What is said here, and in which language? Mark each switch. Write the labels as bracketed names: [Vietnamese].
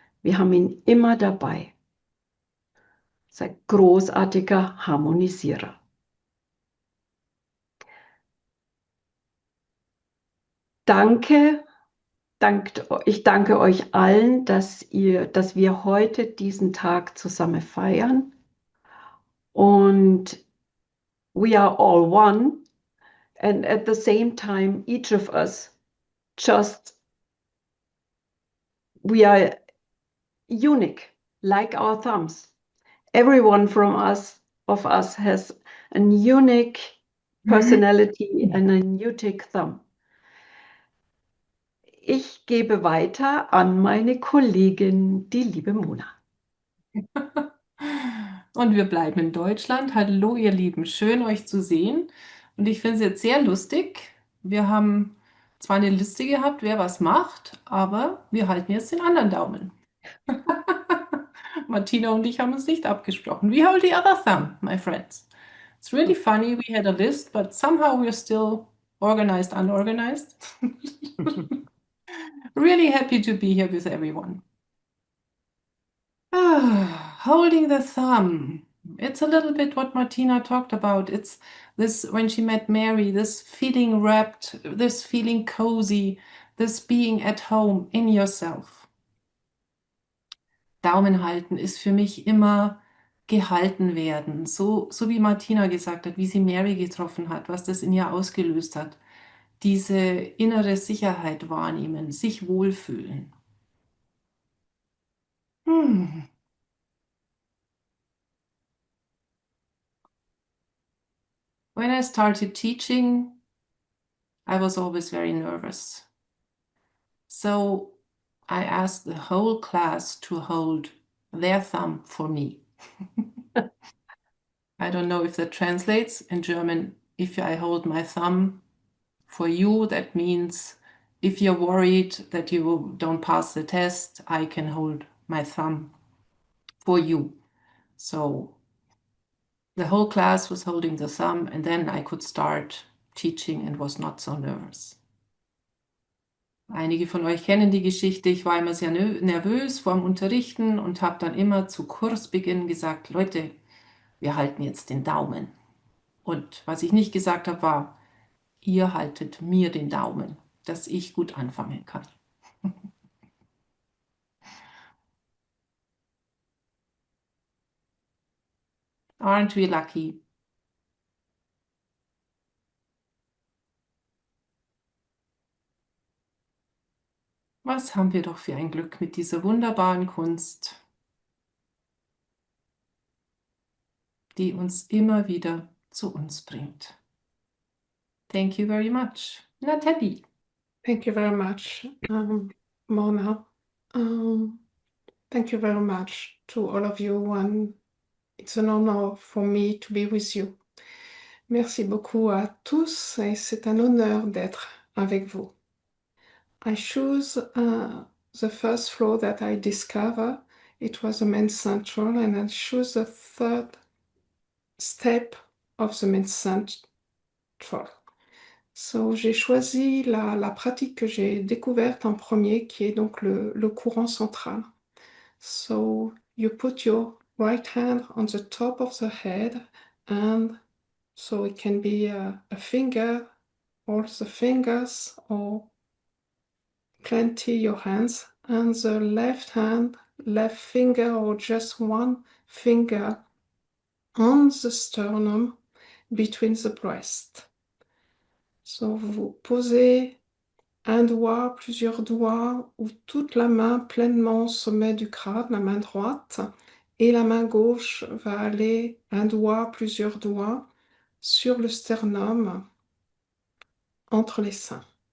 [German] Wir haben ihn immer dabei. Das ist ein großartiger Harmonisierer. Ich danke euch allen, dass wir heute diesen Tag zusammen feiern. [English] Und we are all one. And at the same time, each of us we are unique, like our thumbs. Every one of us has a unique personality and a unique thumb. [German] Ich gebe weiter an meine Kollegin, die liebe Mona. Und wir bleiben in Deutschland. Hallo, ihr Lieben, schön euch zu sehen. Und ich finde es jetzt sehr lustig. Wir haben zwar eine Liste gehabt, wer was macht, aber wir halten jetzt den anderen Daumen. Martina und ich haben uns nicht abgesprochen. [English] We hold the other thumb, my friends. It's really funny. We had a list, but somehow we're still organized, unorganized. Really happy to be here with everyone. Holding the thumb. It's a little bit what Martina talked about. It's this, when she met Mary, this feeling wrapped, this feeling cozy, this being at home in yourself. [German] Daumen halten ist für mich immer gehalten werden. So wie Martina gesagt hat, wie sie Mary getroffen hat, was das in ihr ausgelöst hat. Diese innere Sicherheit wahrnehmen, sich wohlfühlen. [English] When I started teaching, I was always very nervous. So I asked the whole class to hold their thumb for me. I don't know if that translates in German. If I hold my thumb for you, that means if you're worried that you don't pass the test, I can hold my thumb for you. So the whole class was holding the thumb, and then I could start teaching and was not so nervous. [German] Einige von euch kennen die Geschichte. Ich war immer sehr nervös vor dem Unterrichten und habe dann immer zu Kursbeginn gesagt, Leute, wir halten jetzt den Daumen. Und was ich nicht gesagt habe, war, ihr haltet mir den Daumen, dass ich gut anfangen kann. [English] Aren't we lucky? [German] Was haben wir doch für ein Glück mit dieser wunderbaren Kunst, die uns immer wieder zu uns bringt. [English] Thank you very much. Nathalie. Thank you very much, Mona. Thank you very much to all of you. It's an honor for me to be with you. [French] Merci beaucoup à tous et c'est un honneur d'être avec vous. [English] I choose the first floor that I discovered. It was the main central, and I choose the third step of the main central. [French] So, j'ai choisi la pratique que j'ai découverte en premier, qui est donc le courant central. So, [English] You put your right hand on the top of the head, and so it can be a finger, all the fingers, or plenty your hands, and the left hand, left finger, or just one finger on the sternum between the breasts. [French] So vous posez un doigt, plusieurs doigts, ou toute la main pleinement au sommet du crâne, la main droite, et la main gauche va aller un doigt, plusieurs doigts sur le sternum, entre les seins.